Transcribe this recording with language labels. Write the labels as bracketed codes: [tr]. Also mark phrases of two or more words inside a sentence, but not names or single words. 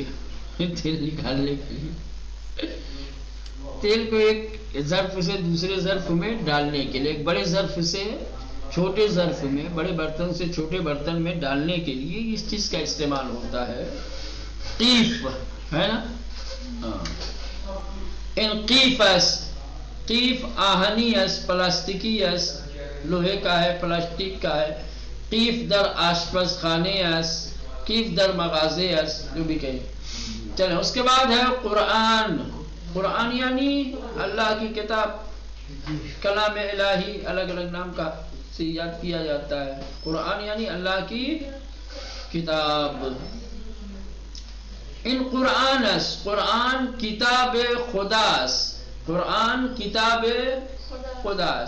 [ur] تیل نکالنے کے لیے تیل کو ایک ظرف سے دوسرے ظرف میں ڈالنے کے لیے، ایک بڑے ظرف سے چھوٹے ظرف میں، بڑے برتن سے چھوٹے برتن میں ڈالنے کے لیے اس چیز کا استعمال ہوتا ہے. قیف ہے نا. [fa] انقیفس، قیف آہنی اس، پلاسٹکی اس، [ur] لوہے کا ہے، پلاسٹک کا ہے. [fa] قیف در آشپز خانے اس، قیف در مغازے اس، [ur] جو بھی کہیں. چلیں اس کے بعد ہے قرآن. قرآن یعنی اللہ کی کتاب، کلام الہی، الگ الگ نام کا سے یاد کیا جاتا ہے. قرآن یعنی اللہ کی کتاب. [fa] ان قرآن اس، قرآن کتاب خداس، قرآن کتاب خداس.